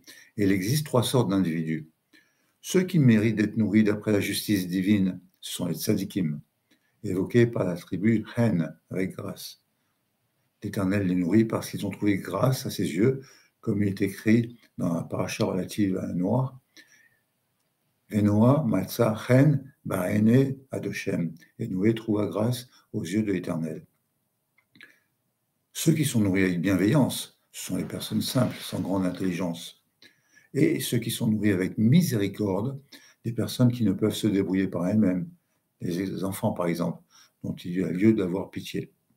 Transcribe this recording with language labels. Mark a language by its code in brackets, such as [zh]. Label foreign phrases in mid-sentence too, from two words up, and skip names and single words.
[fr] Et il existe 3 sortes d'individus. Ceux qui méritent d'être nourris d'après la justice divine, ce sont les tzadikim, évoqués par la tribu Hen, avec grâce. L'Éternel les nourrit parce qu'ils ont trouvé grâce à ses yeux, comme il est écrit dans la paracha relative à Noah. [he] נח מצא חן בעיני השם. [fr] Et Noé trouva grâce aux yeux de l'Éternel. Ceux qui sont nourris avec bienveillance, ce sont les personnes simples, sans grande intelligence. Et ceux qui sont nourris avec miséricorde, des personnes qui ne peuvent se débrouiller par elles-mêmes, les enfants par exemple, dont il y a lieu d'avoir pitié.